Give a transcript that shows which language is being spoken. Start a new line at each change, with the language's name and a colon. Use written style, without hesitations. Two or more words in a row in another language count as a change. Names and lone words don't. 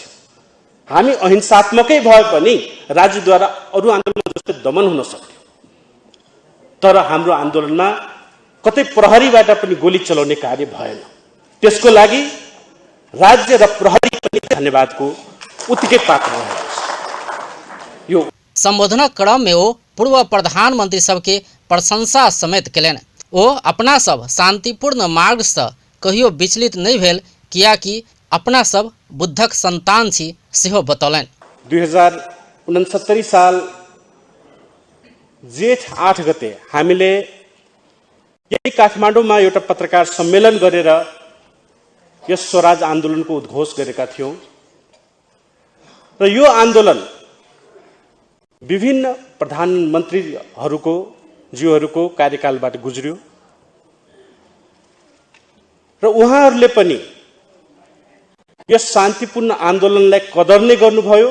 Nepali: हामी अहिंसात्मकै भए पनि राज्यद्वारा अरू आन्दोलन जस्तै दमन हुन सक्थ्यो। तर हाम्रो आन्दोलनमा कतै प्रहरीबाट पनि गोली चलाउने कार्य भएन। त्यसको लागि राज्य र प्रहरी पनि धन्यवादको उत्तिकै पात्र रहेको छ। यो
Maithili: संबोधन क्रम में वो पूर्व प्रधानमंत्री सबके प्रशंसा समेत कयलनि। ओ अपना सब शांतिपूर्ण मार्ग से कहियो विचलित नहीं भेल, कियाकि अपना सब बुद्धक संतान छी सेहो बतौलनि।
Nepali: 2069 साल जेठ 8 गते हामीले यही काठमाडौँमा एउटा पत्रकार सम्मेलन गरेर यस स्वराज आन्दोलनको उद्घोष गरेका थियौं र यो आन्दोलन विभिन्न प्रधानमन्त्रीहरूको कार्यकालबाट गुज्रियो र उहाँहरूले पनि यस शान्तिपूर्ण आन्दोलनलाई कदर्ने गर्नुभयो।